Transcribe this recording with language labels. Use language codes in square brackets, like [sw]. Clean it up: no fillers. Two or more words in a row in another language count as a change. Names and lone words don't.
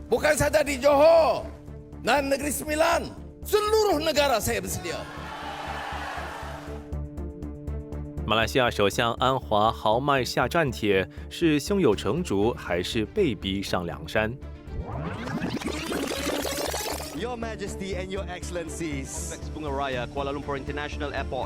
[ms] Bukan saja di Johor dan Negeri Sembilan, seluruh negara saya bersedia。 [zh] 马来西亚首相安华豪迈下战帖，是胸有成竹还是被逼上梁山？ [en] Your Majesty and Your Excellencies. Bunga Raya, Kuala Lumpur International Airport.